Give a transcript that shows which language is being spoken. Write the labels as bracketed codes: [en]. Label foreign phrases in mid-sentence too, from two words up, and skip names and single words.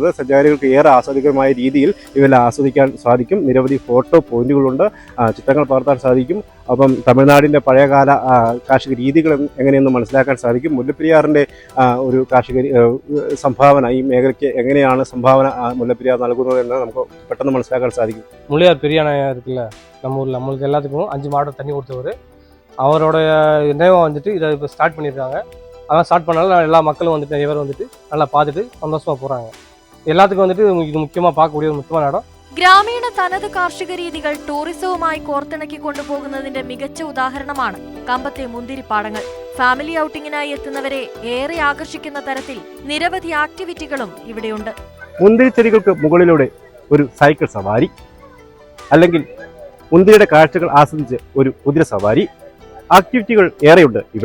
[ml] സഞ്ചാരികൾക്ക് ഏറെ ആസ്വാദികരമായ രീതിയിൽ ഇവയെല്ലാം ആസ്വദിക്കാൻ സാധിക്കും. നിരവധി ഫോട്ടോ പോയിന്റുകളുണ്ട്, ചിത്രങ്ങൾ പകർത്താൻ സാധിക്കും. അപ്പം തമിഴ്നാടിൻ്റെ പഴയകാല കാർഷിക രീതികൾ എങ്ങനെയെന്ന് മനസ്സിലാക്കാൻ സാധിക്കും. മുല്ലപ്പെരിയാറിൻ്റെ ഒരു കാർഷിക സംഭാവന, ഈ മേഖലയ്ക്ക് എങ്ങനെയാണ് സംഭാവന മുല്ലപ്പെരിയാർ നൽകുന്നത് എന്ന് നമുക്ക് പെട്ടെന്ന് മനസ്സിലാക്കാൻ സാധിക്കും. [ta] முள்ளியார் பெரிய அணை இருக்குல்ல நம்ம ஊரில், நம்மளுக்கு எல்லாத்துக்கும் 5 மாவட்டம் தண்ணி கொடுத்தவர். அவரோட நினைவாக வந்துட்டு இதை இப்போ ஸ்டார்ட் பண்ணியிருக்காங்க. அதான் ஸ்டார்ட் பண்ணாலும் எல்லா மக்களும் வந்துட்டு நிறைய பேர் வந்துட்டு நல்லா பார்த்துட்டு சந்தோஷமாக போகிறாங்க. எல்லாத்துக்கும் வந்துட்டு இது முக்கியமாக பார்க்கக்கூடிய ஒரு முக்கியமான இடம். [ml] ഗ്രാമീണ തനത് കാർഷിക രീതികൾ ടൂറിസവുമായി കോർത്തിണക്കി കൊണ്ടുപോകുന്നതിന്റെ മികച്ച ഉദാഹരണമാണ് കമ്പത്തെ മുന്തിരിപ്പാടങ്ങൾ. ഫാമിലി ഔട്ടിങ്ങിനായി എത്തുന്നവരെ ഏറെ ആകർഷിക്കുന്ന തരത്തിൽ നിരവധി ആക്ടിവിറ്റികളും ഇവിടെയുണ്ട്. മുന്തിരിച്ചെടികൾക്ക് മുകളിലൂടെ ഒരു സൈക്കിൾ സവാരി, അല്ലെങ്കിൽ മുന്തിരിയുടെ കാഴ്ചകൾ ആസ്വദിച്ച് ഒരു കുതിര സവാരി, ആക്ടിവിറ്റികൾ ഏറെയുണ്ട് ഇവിടെ.